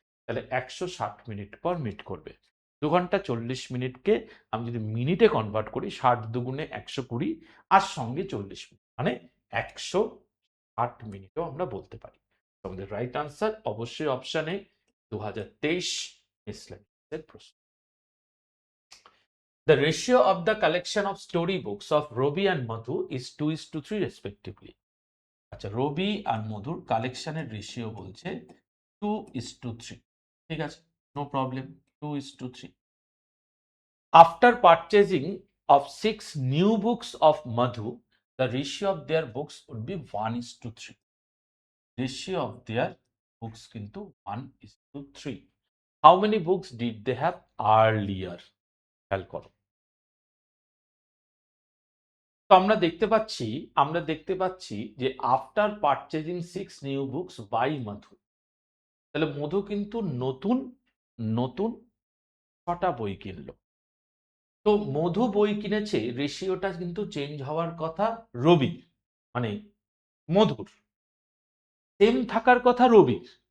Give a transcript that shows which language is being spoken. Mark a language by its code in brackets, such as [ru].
[bn] তাহলে 160 মিনিট পর মিট করবে। 2 ঘন্টা 40 মিনিটকে আমি যদি মিনিটে কনভার্ট করি, 60 দুগুণে 120 আর সঙ্গে 40 মিনিট মানে 108 মিনিটও আমরা বলতে পারি। আমাদের রাইট আনসার অবশ্যই অপশনে 2023 মিসলেনিয়াসের প্রশ্ন। [en] The ratio of the collection of story books of Robi and Madhu is 2:3 respectively. [bn] আচ্ছা, রবি আর মধুর কালেকশনের রেশিও বলছে 2:3, ঠিক আছে, [en] no problem, [bn] 2:3. [en] After purchasing of 6 new books of Madhu, the ratio of their books would be 1:3. Ratio of their books [bn] কিন্তু [en] 1:3. How many books did they have earlier? [bn] খেয়াল করো। তো আমরা দেখতে পাচ্ছি যে [en] after purchasing 6 new books by Madhu, [bn] তাহলে মধু কিন্তু নতুন নতুন 6টা বই কিনলো। তো মধু বই কিনেছে, রেশিওটা কিন্তু চেঞ্জ হওয়ার কথা রবি মানে মধুর, সেম থাকার কথা রবির।